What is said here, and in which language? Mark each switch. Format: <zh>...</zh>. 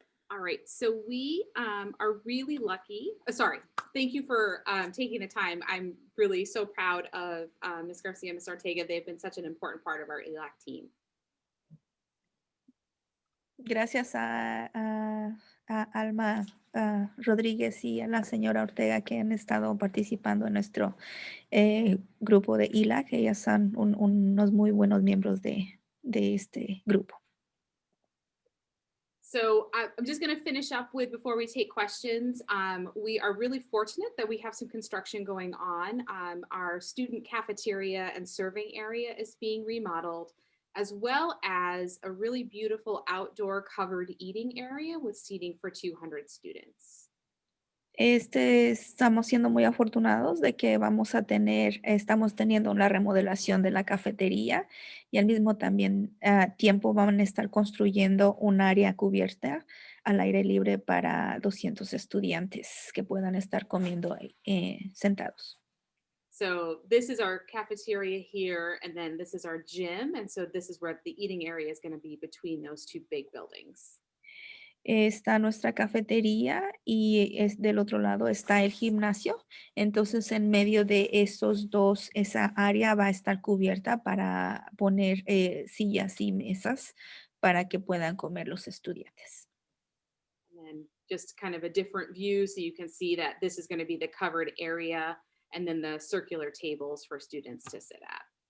<en>All right, so we are really lucky. Sorry, thank you for taking the time. I'm really so proud of Ms. Garcia and Ms. Ortega. They've been such an important part of our ELAC team.</en> <es>Gracias a Alma Rodríguez y a la señora Ortega que han estado participando en nuestro grupo de ELAC. Ellas son unos muy buenos miembros de este grupo.</es> <en>So I'm just going to finish up with, before we take questions, we are really fortunate that we have some construction going on. Our student cafeteria and serving area is being remodeled, as well as a really beautiful outdoor covered eating area with seating for 200 students.</en> <es>Estamos siendo muy afortunados de que estamos teniendo una remodelación de la cafetería y al mismo tiempo van a estar construyendo un área cubierta al aire libre para 200 estudiantes que puedan estar comiendo sentados.</es> <en>So this is our cafeteria here, and then this is our gym. And so this is where the eating area is going to be between those two big buildings.</en> <es>Está nuestra cafetería y del otro lado está el gimnasio. Entonces, en medio de esos dos, esa área va a estar cubierta para poner sillas y mesas para que puedan comer los estudiantes.</es> <en>And then just kind of a different view so you can see that this is going to be the covered area and then the circular tables for students to sit at.</en>